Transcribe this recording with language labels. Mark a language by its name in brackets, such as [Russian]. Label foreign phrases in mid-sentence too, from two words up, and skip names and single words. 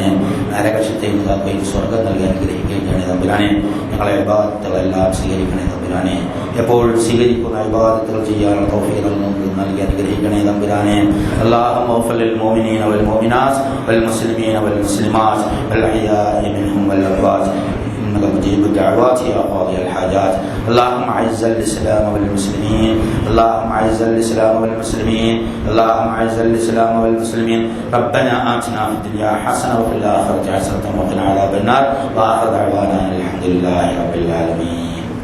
[Malayalam] നരകശത്തെ ഇതാക്കുകയും സ്വർഗം നൽകി അനുഗ്രഹിക്കുകയും ചെയ്യണേ തമ്പുരാനെ. ഞങ്ങളെ ഇബാദത്തുകളെല്ലാം സ്വീകരിക്കണേ തമ്പുരാനെ. എപ്പോഴും സ്വീകരിക്കുന്ന ഇബാദത്തുകൾ ചെയ്യാനുള്ള തൗഫീഖ് നൽകി അനുഗ്രഹിക്കണേ തമ്പുരാനെ. [Arabic] اللهم اغفر للمؤمنين والمؤمنات والمسلمين والمسلمات والأحياء منهم والأموات إنك مجيب الدعوات يا قاضي الحاجات. اللهم أعز الإسلام والمسلمين، اللهم أعز الإسلام والمسلمين، اللهم أعز الإسلام والمسلمين. ربنا آتنا في الدنيا حسنة وفي الآخرة حسنة وقنا عذاب النار. وآخر دعوانا الحمد لله رب العالمين.